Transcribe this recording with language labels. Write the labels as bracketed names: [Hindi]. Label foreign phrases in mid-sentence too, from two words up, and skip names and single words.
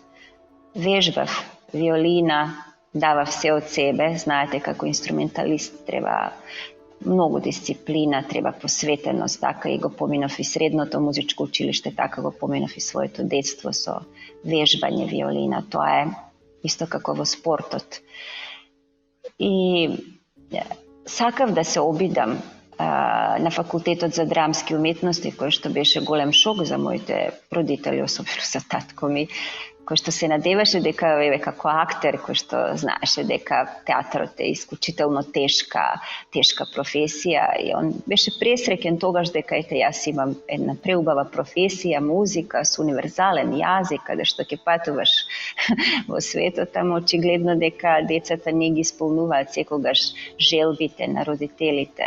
[Macedonian] Вежбав виолина, давав се од себе, знаете како инструменталист треба многу дисциплина, треба посветеност, така и го поминав и средното музичко училиште, така го поминав и своето детство со вежбање виолина. Тоа е исто како во спортот. И сакав да се обидам на факултетот за драмске уметности, које што беше голем шок за моите родители, особено за татко ми, кој што се надеваше дека е како актер, кој што знаеше дека театарот е исклучително тешка професија и он беше пресреќен тогаш дека ете јас имам една преубава професија, музика со универзален јазик, каде што ќе патуваш во светот, ама очигледно дека децата не ги исполнуваат секогаш желбите на родителите.